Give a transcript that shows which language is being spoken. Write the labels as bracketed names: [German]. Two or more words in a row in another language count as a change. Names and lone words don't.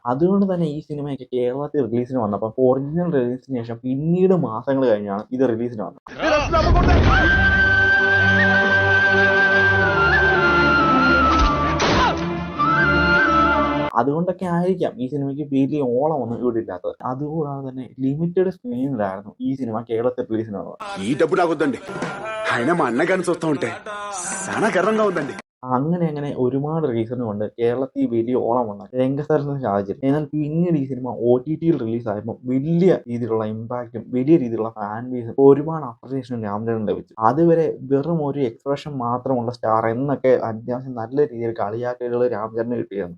[Malayalam] അതുകൊണ്ട് തന്നെ ഈ സിനിമയൊക്കെ കേരളത്തിൽ റിലീസിന് വന്നപ്പോൾ ഒറിജിനൽ റിലീസിന് ശേഷം പിന്നീട് മാസങ്ങൾ കഴിഞ്ഞാണ് ഇത് റിലീസിന് വന്നത്. അതുകൊണ്ടൊക്കെ ആയിരിക്കാം ഈ സിനിമയ്ക്ക് വലിയ ഓളമൊന്നും ഇവിടെ ഇല്ലാത്തത്. അതുകൂടാതെ തന്നെ ലിമിറ്റഡ് സ്ക്രീനിലായിരുന്നു ഈ സിനിമ കേരളത്തിൽ റിലീസിനുള്ളത്. [Telugu] ఈ డబ్బు నాకొద్దండి, ఆయన మా అన్నగారిని చూస్తా ఉంటే చాలా గర్వంగా ఉందండి. [Malayalam] അങ്ങനെ ഒരുപാട് റീസൺ കൊണ്ട് കേരളത്തിൽ വലിയ ഓളമുണ്ടായി രംഗസ്ഥലത്തിന് സാഹചര്യം. എന്നാൽ പിന്നീട് ഈ സിനിമ OTT-യിൽ റിലീസായപ്പോൾ വലിയ രീതിയിലുള്ള ഇമ്പാക്റ്റും വലിയ രീതിയിലുള്ള ഫാൻ ബേസും ഒരുപാട് അപ്രിസിയേഷനും രാംചരൺ ലഭിച്ചു. അതുവരെ വെറും ഒരു എക്സ്പ്രഷൻ മാത്രമുള്ള സ്റ്റാർ എന്നൊക്കെ അത്യാവശ്യം നല്ല രീതിയിൽ കളിയാക്കലുകൾ രാംചരന് കിട്ടിയിരുന്നു.